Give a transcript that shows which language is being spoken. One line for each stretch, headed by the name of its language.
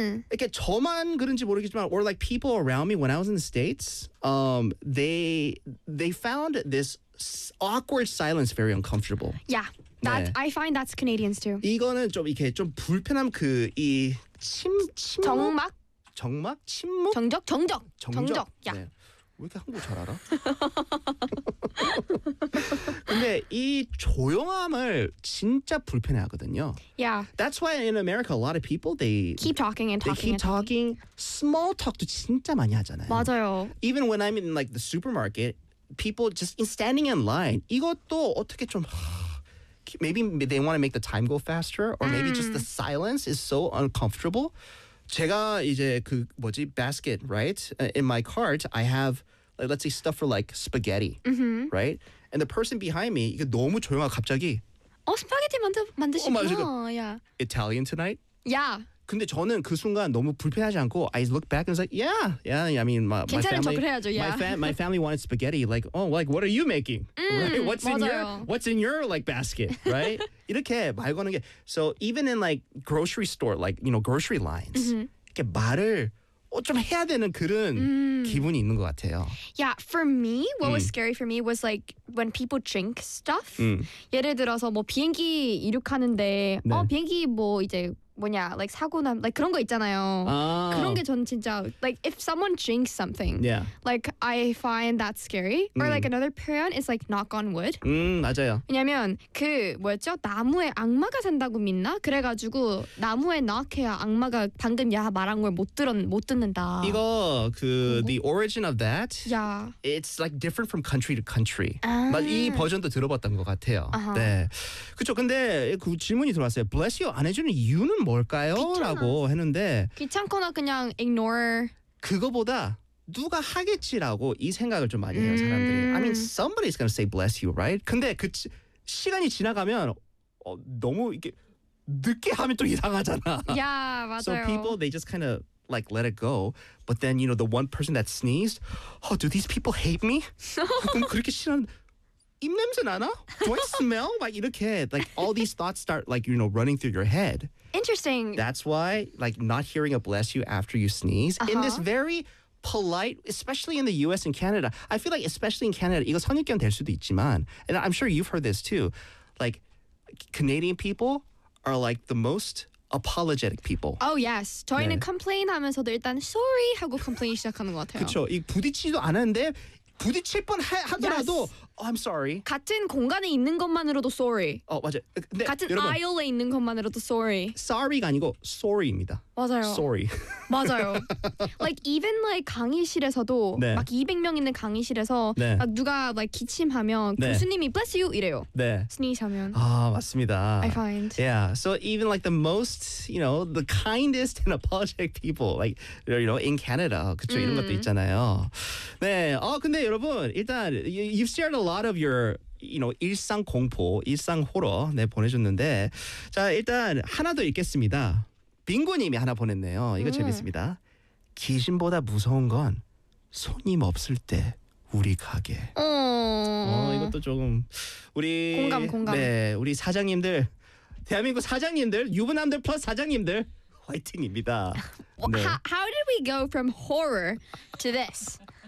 Korean: 이렇게 저만 그런지 모르겠지만
English: or like people around me when I was in the States, they found this awkward silence very uncomfortable. Yeah. That
Korean: 네.
English: I find that's Canadians too.
Korean: 이거는 좀 이렇게 좀 불편함 그 이 침묵 정막? 정막? 침묵? 정적. 야. 네. 왜 이렇게 한국어 잘 알아? 근데 이 조용함을 진짜 불편해 하거든요.
English: Yeah. That's why in America a lot of people they keep talking.
Korean: Small talk도 진짜 많이 하잖아요. 맞아요.
English: Even when I'm in like the supermarket, people just standing in line.
Korean: 이것도 어떻게 좀
English: maybe they want to make the time go faster or maybe just the silence is so uncomfortable.
Korean: 제가 이제 그 뭐지
English: basket, right? In my cart, I have like, let's say stuff for like spaghetti, mm-hmm. right? And the person behind me,
Korean: 이게 너무 조용하고 갑자기. 스파게티 만드시구나.
English: Italian tonight? Yeah.
Korean: 근데 저는 그 순간 너무 불편하지 않고
English: I look back and I was like, yeah. I mean, my family wanted spaghetti. Like, oh, like what are you making? Right? What's in your like basket, right?
Korean: 이렇게 말 거는 게
English: so even in like grocery store, like you know grocery lines, mm-hmm.
Korean: 이렇게 말을 좀 해야 되는 그런 기분이 있는 것 같아요.
English: Yeah, for me, what was scary for me was like when people drink stuff.
Korean: 예를 들어서 뭐 비행기 이륙하는데 네. 비행기 뭐 이제 뭐냐 like 사고 난 like 그런 거 있잖아요. 아. 그런 게 저는 진짜
English: like if someone drinks something, yeah. like I find that scary. Or like another period is like knock on wood.
Korean: 맞아요. 왜냐면 그 뭐였죠? 나무에 악마가 산다고 믿나? 그래가지고 나무에 knock해야 악마가 방금 야 말한 걸 못 듣는다. 이거 그 뭐?
English: The origin of that. Yeah. It's like different from country to country.
Korean: 아. 막 이 버전도 들어봤던 것 같아요. Uh-huh. 네. 그렇죠. 근데 그 질문이 들어왔어요.
English: Bless you
Korean: 안 해주는 이유는 뭘까요? 라고 했는데 귀찮거나 그냥 ignore 그거보다 누가 하겠지라고 이 생각을 좀 많이 해요 사람들이
English: I mean somebody's gonna say bless you, right?
Korean: 근데 그 시간이 지나가면 너무 이렇게 늦게 하면 또 이상하잖아 yeah, 맞아요
English: So people, they just kind of like let it go But then, you know, the one person that sneezed Oh, do these people hate me?
Korean: 그럼 그렇게 싫어하는 입 냄새 나나?
English: Do I smell? Like 이렇게 like all these thoughts start like, you know, running through your head Interesting. That's why, like, not hearing a bless you after you sneeze uh-huh. in this very polite, especially in the U.S. and Canada. I feel like, especially in Canada,
Korean: 이거 선입견 될 수도 있지만,
English: and I'm sure you've heard this too. Like, Canadian people are like the most apologetic people. Oh yes,
Korean: 저희는 네. complain 하면서도 일단 sorry 하고 complain 시작하는 것 같아요. 그렇죠. 이 부딪히지도 않았는데 부딪힐 뻔 하더라도.
English: Yes. Oh, I'm sorry.
Korean: 같은 공간에 있는 것만으로도 sorry. 맞아. 네, 같은 여러분, aisle에 있는 것만으로도 sorry. Sorry가 아니고 sorry입니다. 맞아요.
English: Sorry.
Korean: 맞아요.
English: Like even like
Korean: 강의실에서도 네. 막 200명 있는 강의실에서 네. 막 누가 like 기침하면 네. 교수님이 bless you 이래요. 네. Sneeze 하면. 맞습니다.
English: I find. Yeah. So even like the most, you know, the kindest and apologetic people like you know in Canada.
Korean: 그쵸? 이런 것도 있잖아요. 네. 근데 여러분, 일단
English: you've shared a lot of your, you know,
Korean: 일상 공포, 일상 호러 네, 보내줬는데 자, 일단 하나 더 읽겠습니다. 빙고님이 하나 보냈네요. 이거 재밌습니다. 귀신보다 무서운 건 손님 없을 때 우리 가게. 이것도 조금 우리 공감. 네, 우리 사장님들, 대한민국 사장님들, 유부남들 플러스 사장님들 화이팅입니다. 네.
English: How did we go from horror to this?